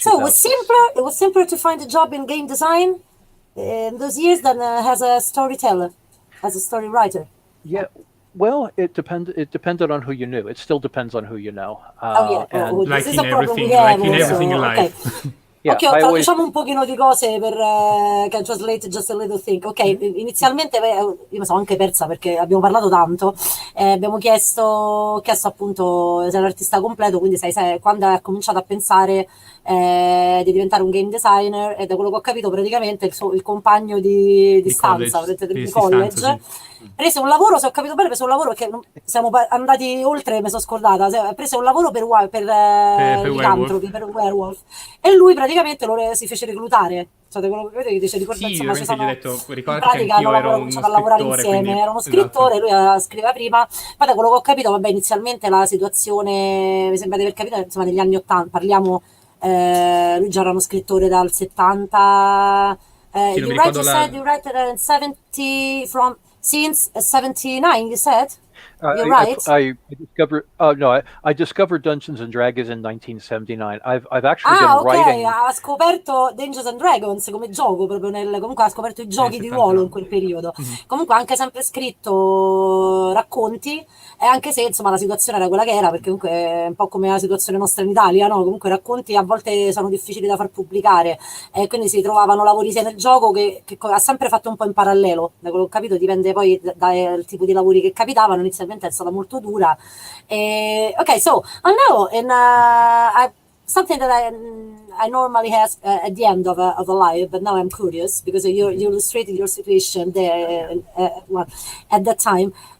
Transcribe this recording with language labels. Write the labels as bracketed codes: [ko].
[en] so it was simpler to find a job in game design in those years than as a storyteller, as a story writer. Yeah. Well, it depended on who you knew. It still depends on who you know. Like in everything in life. Okay. [it] Ok, diciamo un pochino di cose per [en] can translate just a little thing. [it] Ok, inizialmente io mi sono anche persa perché abbiamo parlato tanto, abbiamo chiesto appunto se è un artista completo, quindi sai quando hai cominciato a pensare di diventare un game designer, e da quello che ho capito praticamente il compagno di stanza di college prese un lavoro, se ho capito bene, prese un lavoro che siamo andati oltre, mi sono scordata, prese un lavoro per Licantropi, per Werewolf, e lui praticamente si fece reclutare, cioè quello che dice, insomma, ci sono, in pratica hanno cominciato a lavorare insieme, quindi, era uno scrittore, lui scriveva prima, poi da quello che ho capito, vabbè, inizialmente la situazione, mi sembra di aver capito, insomma, negli anni 80, parliamo, lui già era uno scrittore dal 70, [en] you write in 70 from since 79, you said? You're right. I discovered Dungeons and Dragons in 1979. I've actually been writing. [it] Ha scoperto Dungeons and Dragons come gioco proprio comunque ha scoperto i giochi di ruolo in quel periodo. Comunque ha anche sempre scritto racconti, e anche se insomma la situazione era quella che era, perché comunque è un po' come la situazione nostra in Italia, no? Comunque i racconti a volte sono difficili da far pubblicare, e quindi si trovavano lavori sia nel gioco che ha sempre fatto un po' in parallelo. Da quello che ho capito dipende poi dal tipo di lavori che capitavano. Inizialmente è stata molto dura. [en] Okay, so I know, and something that I normally ask at the end of a live, but now I'm curious because you illustrated your situation there at that time.